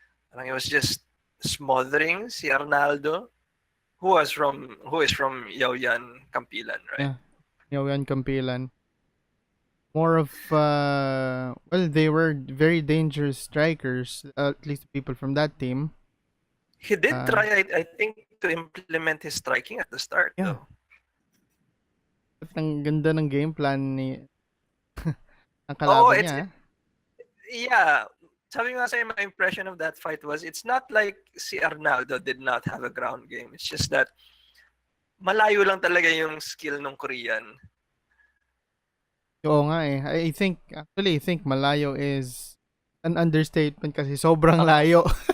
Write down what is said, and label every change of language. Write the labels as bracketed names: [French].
[English] Parang it was just smothering si Arnaldo, who is from Yaoyan, Campilan, right? Yeah. Yaoyan Campilan. More of they were very dangerous strikers, at least the people from that team. He did try, I think, to implement his striking at the start. Yeah. Though. [Filipino] At ang ganda ng game plan ni ang kalaban niya. [English] Yeah. Sabi nga sa'yo, my impression of that fight was, it's not like si Arnaldo did not have a ground game. [Filipino] It's just that malayo lang talaga yung skill ng Korean. Oo nga eh. I think malayo is an understatement kasi sobrang layo.